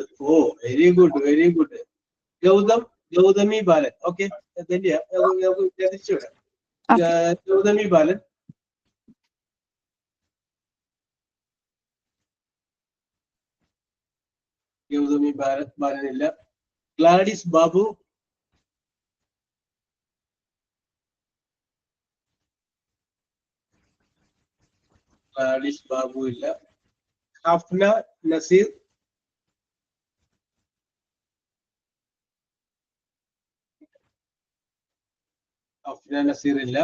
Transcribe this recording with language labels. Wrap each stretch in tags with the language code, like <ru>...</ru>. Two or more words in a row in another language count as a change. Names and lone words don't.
<en>Oh, very good, very good. ഗൗതമി ബാലൻ.</en> <ml>ഓക്കെ, തിരിച്ചു വിടാം. ഗൗതമി ബാലൻ. ഗൗതമി ബാലനില്ല. Gladys Babu. Gladys Babu illa. Hafna Nasir. Hafna Nasir illa.</ml>